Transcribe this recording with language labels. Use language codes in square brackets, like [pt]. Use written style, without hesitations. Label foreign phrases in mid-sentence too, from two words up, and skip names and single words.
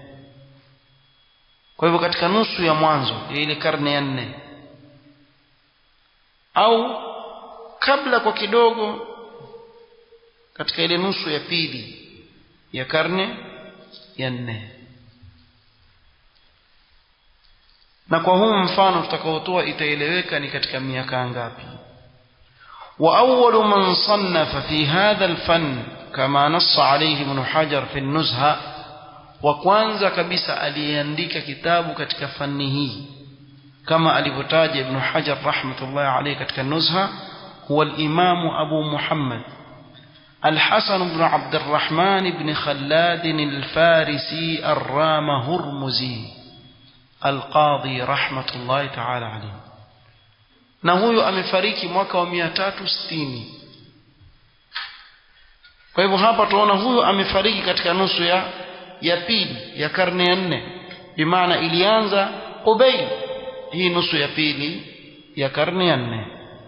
[sw] kwa hivyo katika nusu ya mwanzo ya ile karne ya 4 au kabla kwa kidogo katika ile nusu ya pili ya karne ya 4. na kwa huu mfano tutakaotoa itaeleweka ni katika miaka ngapi. [ar] وأول من صنف في هذا الفن كما نص عليه ابن حجر في النزهة, [sw] wa kwanza kabisa aliandika kitabu katika fani hii kama alivyotaja ibn Hajar [ar] رحمة الله عليه [sw] katika an-Nuzha, [ar] هو الإمام أبو محمد الحسن بن عبد الرحمن بن خلاد الفارسي الرامهرمزي القاضي رحمة الله تعالى عليه. [sw] na huyo amefariki mwaka wa 360. kwa hivyo hapa tunaona huyo amefariki katika nusu ya pili ya karne ya 4, bimaana ilianza Qubayl hii nusu ya pili ya karne ya 4.